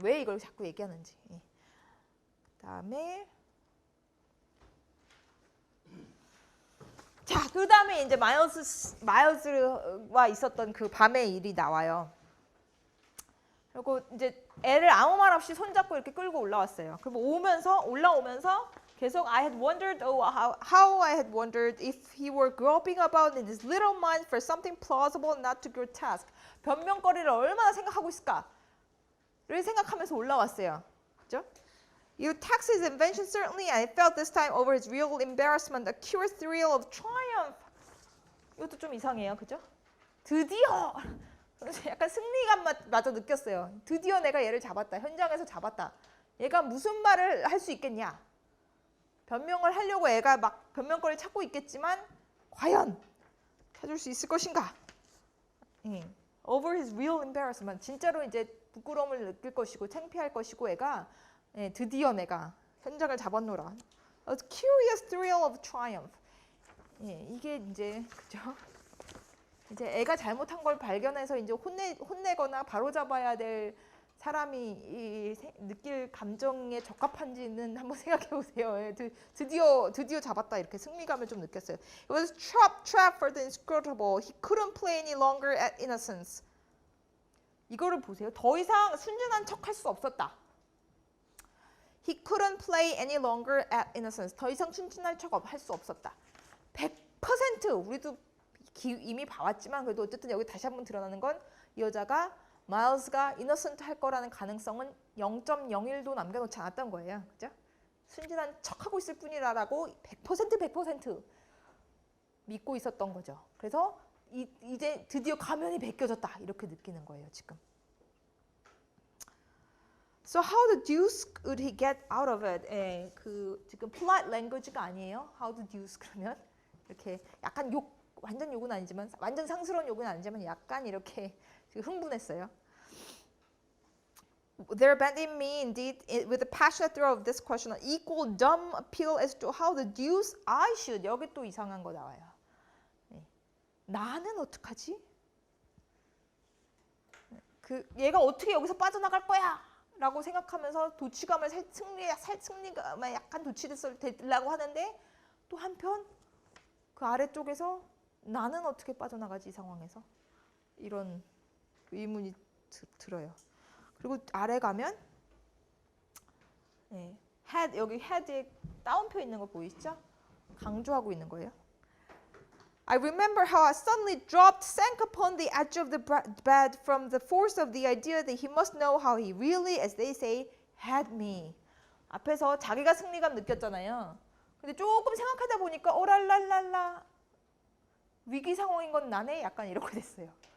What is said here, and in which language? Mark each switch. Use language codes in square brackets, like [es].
[ko] 왜 이걸 자꾸 얘기하는지. 그다음에 자, 그다음에 이제 마일즈와 있었던 그 밤의 일이 나와요. 그리고 이제 애를 아무 말 없이 손잡고 이렇게 끌고 올라왔어요. 그리고 올라오면서 계속 [en] I had wondered, how I had wondered if he were groping about in his little mind for something plausible, not too grotesque. [ko] 변명거리를 얼마나 생각하고 있을까를 생각하면서 올라왔어요. 그죠? [en] You taxed his invention certainly, and I felt this time over his real embarrassment, a curious thrill of triumph. [ko] 이것도 좀 이상해요, 그죠? 드디어 약간 승리감마저 느꼈어요. 드디어 내가 얘를 잡았다. 현장에서 잡았다. 얘가 무슨 말을 할 수 있겠냐? 변명을 하려고 애가 막 변명거리를 찾고 있겠지만 과연 찾을 수 있을 것인가? [en] Over his real embarrassment. [ko] 진짜로 이제 부끄러움을 느낄 것이고 창피할 것이고 애가 드디어 내가 현장을 잡았노라. [en] A curious thrill of triumph. [ko] 이게 이제 그죠? 이제 애가 잘못한 걸 발견해서 이제 혼내거나 바로잡아야 될 사람이 느낄 감정에 적합한지는 한번 생각해 보세요. 드디어 잡았다 이렇게 승리감을 좀 느꼈어요. [en] It was trap for the inscrutable. He couldn't play any longer at innocence. [ko] 이거를 보세요. 더 이상 순진한 척할 수 없었다. [en] He couldn't play any longer at innocence. [ko] 더 이상 순진한 척 할 수 없었다. 100% 우리도 이미 봐왔지만 그래도 어쨌든 여기 다시 한번 드러나는 건 이 여자가 마일즈가 이너센트 할 거라는 가능성은 0.01도 남겨놓지 않았던 거예요. 그죠? 순진한 척하고 있을 뿐이라고 100% 믿고 있었던 거죠. 그래서 이제 드디어 가면이 벗겨졌다 이렇게 느끼는 거예요. 지금. [en] So how the deuce would he get out of it? [ko] 그 지금 [en] polite language [ko] 가 아니에요. [en] How the deuce [ko] 그러면 이렇게 약간 완전 욕은 아니지만 완전 상스러운 욕은 아니지만 약간 이렇게 흥분했어요. [en] There abandoned me indeed with a passionate throw of this question, an equal dumb appeal as to how the deuce I should. [ko] 여기 또 이상한 거 나와요. 나는 어떡하지? 얘가 어떻게 여기서 빠져나갈 거야? 라고 생각하면서 승리감에 약간 도취되려고 하는데 또 한편 그 아래쪽에서 나는 어떻게 빠져나가지 이 상황에서? 이런 의문이 들어요. 그리고 아래 가면 head, 여기 head에 따옴표 있는 거 보이시죠? 강조하고 있는 거예요. [en] I remember how I suddenly sank upon the edge of the bed from the force of the idea that he must know how he really, as they say, had me. [ko] 앞에서 자기가 승리감 느꼈잖아요. 근데 조금 생각하다 보니까 오랄랄랄라 위기 상황인 건 나네? 약간 이렇게 됐어요.